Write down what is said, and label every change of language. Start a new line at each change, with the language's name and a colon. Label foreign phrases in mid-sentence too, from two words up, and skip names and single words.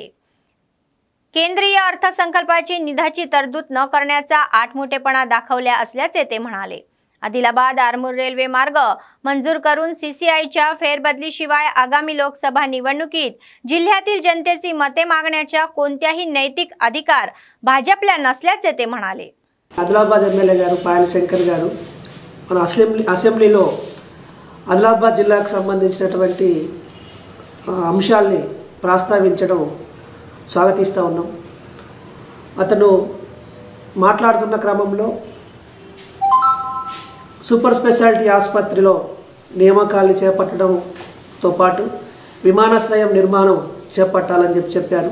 Marathi: केंद्रीय अर्थसंकल्पाची निधीची तरतूद न करण्याचा आठमोठेपणा दाखवल्या असल्याचे ते म्हणाले। आदिलाबाद आरमूर रेल्वे मार्ग मंजूर करून CCIच्या फेरबदलीशिवाय आगामी लोकसभा निवडणुकीत जिल्ह्यातील जनतेची मते मागण्याचा कोणत्याही नैतिक अधिकार भाजपला नसल्याचे ते म्हणाले।
Telugu: ఆదిలాబాద్ ఎమ్మెల్యే గారు పాయల శంకర్ గారు మన అసెంబ్లీలో ఆదిలాబాద్ జిల్లాకు సంబంధించినటువంటి అంశాల్ని ప్రస్తావించడం స్వాగతిస్తా ఉన్నాం। అతను మాట్లాడుతున్న క్రమంలో
English: super speciality
Telugu: ఆసుపత్రిలో నియామకాలను చేపట్టడంతో పాటు విమానాశ్రయం నిర్మాణం చేపట్టాలని చెప్పారు।